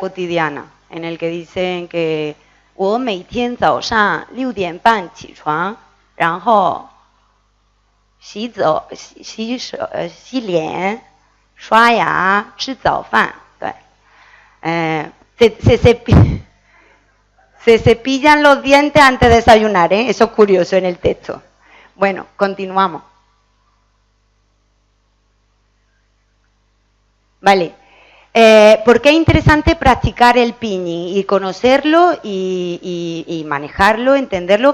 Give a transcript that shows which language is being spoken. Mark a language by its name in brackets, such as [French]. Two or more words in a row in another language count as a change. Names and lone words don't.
[Spanish] cotidiana, en el que dicen que [Chinese] 我每天早上6点半起床，然后洗脸、刷牙、吃早饭。 [Spanish] 对，se cepillan los dientes antes de desayunar, ¿eh? Eso es curioso en el texto. Bueno, continuamos. Vale. ¿Por qué es interesante practicar el pinyin y conocerlo y manejarlo, entenderlo?